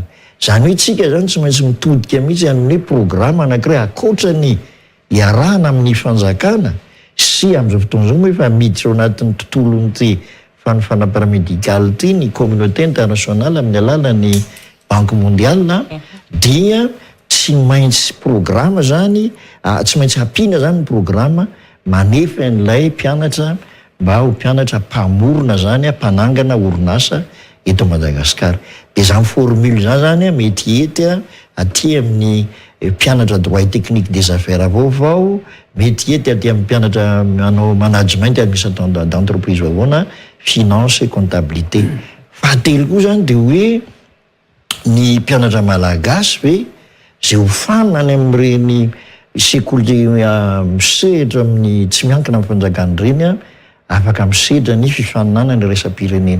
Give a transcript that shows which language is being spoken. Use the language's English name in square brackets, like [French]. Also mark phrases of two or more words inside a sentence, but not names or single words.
[Malagasy] Zany hoe tsika zany tsy maintsy mitodika mihitsy amin'ny hoe programme anankiray akoatra ny iarahana amin'ny fanjakana sy amin'izao fotoana zao moa efa miditra ao anatin'ny tontolon'ity fanofana paramédical ty ny [French] communauté internationale [Malagasy] amin'ny alalan'ny [French] banque mondiale [Malagasy] dia tsy maintsy programme zany tsy maintsy hampiana zany ny programme manefa n'ilay mpianatra mba ho mpianatra mpamorona zany mpanangana orinasa eto Madagasikara. Dia zany formule zany mety ety aty amin'ny mpianatra [French] droit et technique des affaires [Malagasy] vaovao, mety ety aty amin'ny mpianatra manao [French] management administration d'entreprise [Malagasy] vaovao [French] finance et comptabilité. [Malagasy] Fahatelo koa zany dia hoe ny mpianatra malagasy hoe zay hofanina any amin'ireny sekoly misehatra amin'ny tsy miankina amin'ny fanjakana ireny afaka misehatra ny fifaninana ny raisam-pirenena.